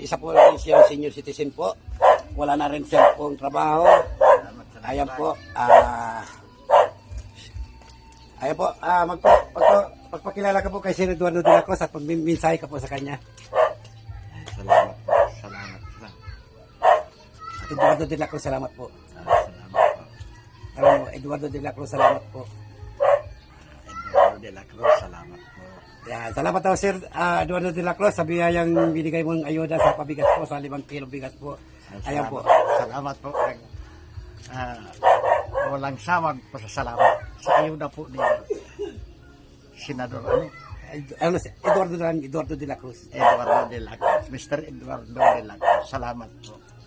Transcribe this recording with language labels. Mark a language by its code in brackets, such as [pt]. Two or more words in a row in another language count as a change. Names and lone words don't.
[tl] Isa po rin siyang [en] senior citizen [tl] po. Wala na rin siya pong trabaho. Ayan po. Ayan po. Magpakilala ka po kay Sir Eduardo de la Cruz at pagminsahe ka po sa kanya. Salamat po. Salamat po. Eduardo de la Cruz, salamat po. Salamat po. Eduardo de la Cruz, salamat po. Eduardo de la Cruz, salamat po. Yan, salamat po Sir Eduardo de la Cruz sa biyayang binigay mong ayuda sa pabigas po, sa 5 kilo bigas po. Ayan po. Salamat po. Walang sawag po sa salamat sa ayuda po ni Senador Eduardo de la Cruz. Eduardo de la Cruz. Mr. Eduardo de la Cruz. Salamat po.